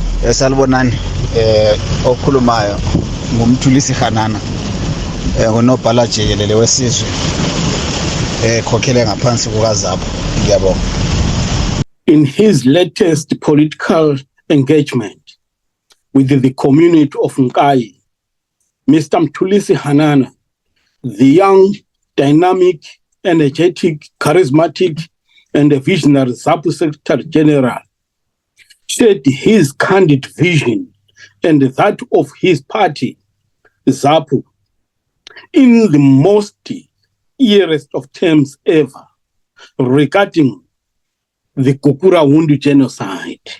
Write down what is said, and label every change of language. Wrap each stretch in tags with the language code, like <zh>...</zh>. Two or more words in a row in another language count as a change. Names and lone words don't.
<nd>Salibonani okhulumayo ngumthulisi Hanana ngonobhala jikelele wesizwe khokhele ngaphansi kukaZapu. Ngiyabonga.</nd> <en>In his latest political engagement with the community of Nkai, Mr. Mthulisi Hanana, the young, dynamic, energetic, charismatic, and a visionary Zapu Secretary General, shared his candid vision and that of his party, Zapu, in the most eerest of terms ever regarding the gukurahundi genocide.</en>